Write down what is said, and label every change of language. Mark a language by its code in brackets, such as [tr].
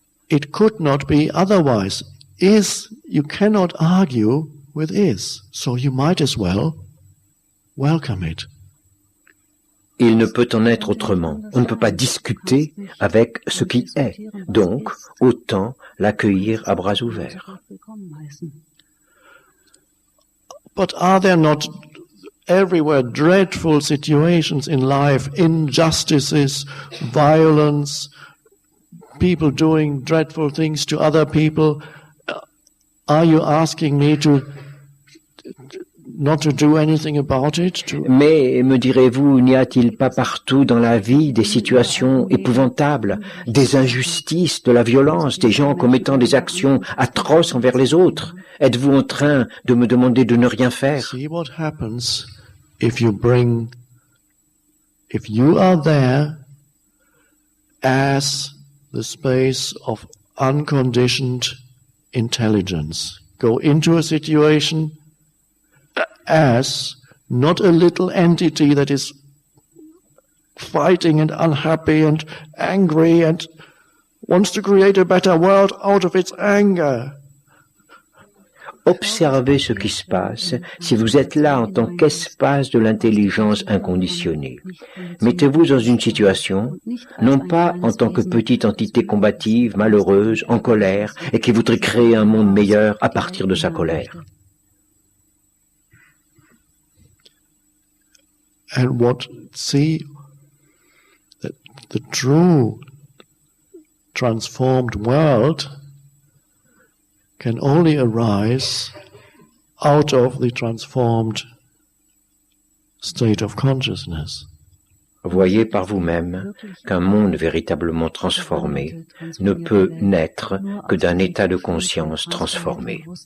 [en] It could not be otherwise. You cannot argue with is, so you might as well welcome it. [fr] Il ne peut en être autrement. On ne peut pas discuter avec ce qui est. Donc, autant l'accueillir à bras ouverts. [en] But are there not everywhere dreadful situations in life, injustices, violence, people doing dreadful things to other people? Are you asking me not to do anything about it? [fr] Mais, me direz-vous, n'y a-t-il pas partout dans la vie des situations épouvantables, des injustices, de la violence, des gens commettant des actions atroces envers les autres? Êtes-vous en train de me demander de ne rien faire? [en] See what happens if you are there as the space of unconditioned intelligence. Go into a situation as not a little entity that is fighting and unhappy and angry and wants to create a better world out of its anger. [fr] Observez ce qui se passe si vous êtes là en tant qu'espace de l'intelligence inconditionnée. Mettez-vous dans une situation, non pas en tant que petite entité combative, malheureuse, en colère, et qui voudrait créer un monde meilleur à partir de sa colère. [en] And see that the true transformed world can only arise out of the transformed state of consciousness. [fr] Voyez par vous-même qu'un monde véritablement transformé ne peut naître que d'un état de conscience transformé.